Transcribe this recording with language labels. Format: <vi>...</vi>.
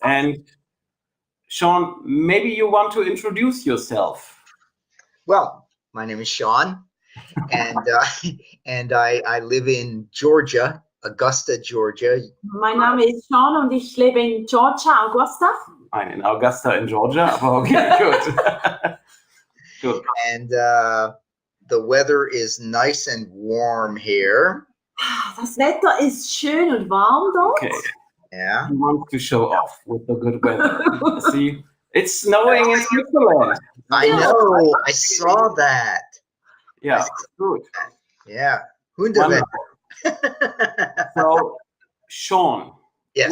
<en>And Sean, maybe you want to introduce yourself. Well, my name is Sean, and I live in Georgia, Augusta, Georgia.</en> <de>Mein Name ist Sean und ich lebe in Georgia, Augusta. Nein, in Augusta in Georgia, aber okay,</de> <en>good. Good. And the weather is nice and warm here.</en> <de>Das Wetter ist schön und warm dort.</de> <en>Okay. Yeah. He wants to show off with the good weather. See, it's snowing in Switzerland. I know. I saw that. Yeah, good. Yeah.</en> <de>Hundewetter.</de> <en>So, Sean, Yes.</en>